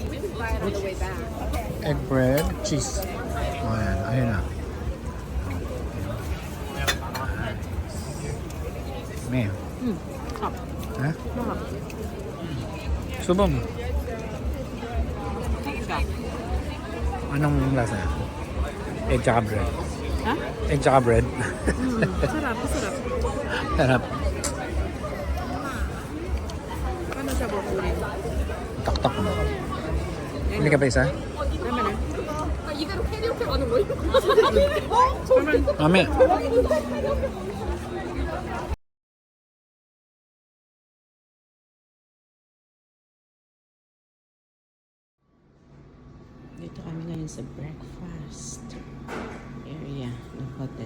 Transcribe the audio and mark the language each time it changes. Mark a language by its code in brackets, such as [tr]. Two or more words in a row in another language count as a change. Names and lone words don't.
[en] We can buy it on the way back. Egg bread, cheese. [tl] Oh, ayan. Ayun na. May. Stop. Ha? Stop. Subo mo. Anong lasa? Egg tsaka bread. Ha? Egg tsaka bread. Sarap. Sarap. Paano siya bukunin? Tak-tak mo. Hindi ka pa isa? Tama na. [ko] 이렇게 가는 거예요? [tl] Mami. Dito kami ngayon sa [en] breakfast area [tl] ng hotel.